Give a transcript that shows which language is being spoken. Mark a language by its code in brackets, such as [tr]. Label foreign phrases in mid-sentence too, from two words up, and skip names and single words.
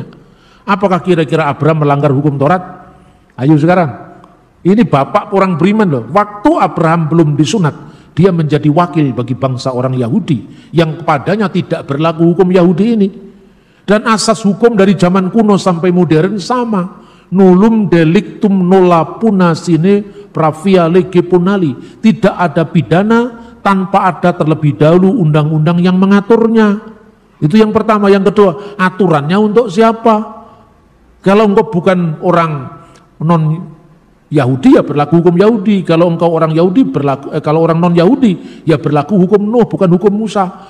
[id] Apakah kira-kira Abraham melanggar hukum Taurat? Ayo sekarang. Ini bapak orang beriman loh. Waktu Abraham belum disunat, dia menjadi wakil bagi bangsa orang Yahudi yang kepadanya tidak berlaku hukum Yahudi ini. Dan asas hukum dari zaman kuno sampai modern sama. [la] Nullum delictum nulla puna sine pravia lege punali. [id] Tidak ada pidana tanpa ada terlebih dahulu undang-undang yang mengaturnya. Itu yang pertama. Yang kedua, aturannya untuk siapa? Kalau engkau bukan orang non Yahudi ya berlaku hukum Yahudi. Kalau engkau orang Yahudi kalau orang non Yahudi ya berlaku hukum Nuh, bukan hukum Musa.